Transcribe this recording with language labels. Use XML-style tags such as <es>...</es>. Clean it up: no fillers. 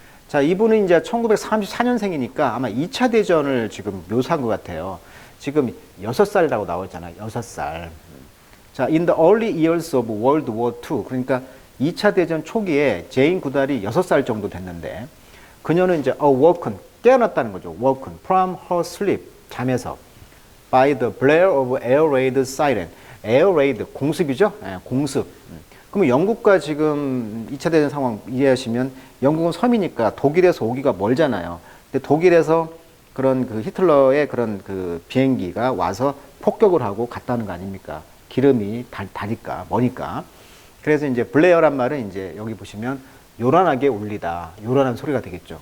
<ko>자, 이분은 이제 1934년생이니까 아마 2차 대전을 지금 묘사한 것 같아요. 지금 6살이라고 나와 있잖아요. 6살. 자,</ko> <en>in the early years of World War II.</en> <ko>그러니까 2차 대전 초기에 제인 구달이 6살 정도 됐는데 그녀는 이제 awoken, 깨어났다는 거죠.</ko> <en>woken from her sleep,</en> <ko>잠에서</ko> <en>by the blare of air raid siren. air raid,</en> <ko>공습이죠? 네, 공습. 그러면 영국과 지금 2차 대전 상황 이해하시면 영국은 섬이니까 독일에서 오기가 멀잖아요. 근데 독일에서 그런 그 히틀러의 그런 그 비행기가 와서 폭격을 하고 갔다는 거 아닙니까? 기름이 다니까, 머니까. 그래서 이제 블레어란 말은 이제 여기 보시면 요란하게 울리다. 요란한 소리가 되겠죠.</ko>